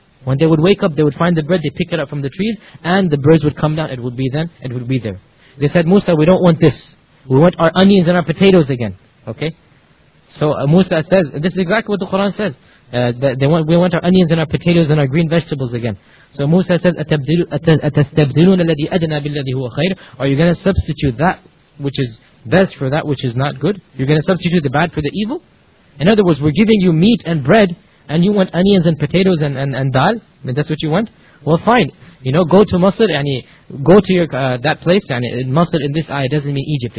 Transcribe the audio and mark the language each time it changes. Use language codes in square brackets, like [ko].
[en] When they would wake up, they would find the bread, they pick it up from the trees, and the birds would come down, it would be there. They said, Musa, we don't want this. We want our onions and our potatoes again. Okay? So Musa says, this is exactly what the Quran says. We want our onions and our potatoes and our green vegetables again. So Musa says, [ar] أَتَسْتَبْدِلُونَ الَّذِي أَدْنَى بِالَّذِي هُوَ خَيْرٌ. [en] Are you going to substitute that which is best for that which is not good? You're going to substitute the bad for the evil? In other words, we're giving you meat and bread, and you want onions and potatoes and dal? And that's what you want? Well, fine. You know, go to Masr, and go to that place, and Masr in this ayah doesn't mean Egypt.